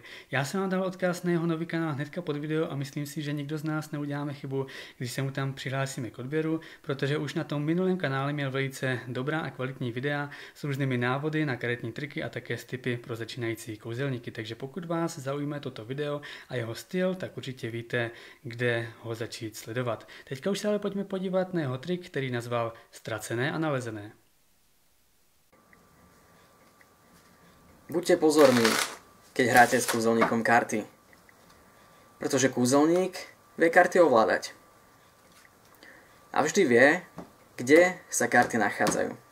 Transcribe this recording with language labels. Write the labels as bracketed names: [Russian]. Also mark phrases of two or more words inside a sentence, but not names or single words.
[Czech] Já jsem vám dal odkaz na jeho nový kanál hnedka pod video a myslím si, že nikdo z nás neuděláme chybu, když se mu tam přihlásíme k odběru, protože už na tom minulém kanále měl velice dobrá a kvalitní videa s různými návody na karetní triky a také s tipy pro začínající kouzelníky, takže pokud vás zaujme toto video a jeho styl, tak určitě víte, kde ho začít sledovat. Teďka už se ale pojďme podívat na jeho trik, který nazval Ztracené a nalezené. [Slovak] Buďte pozorní, keď hráte s kúzelníkom karty, pretože kúzelník vie karty ovládať. A vždy vie, kde sa karty nachádzajú.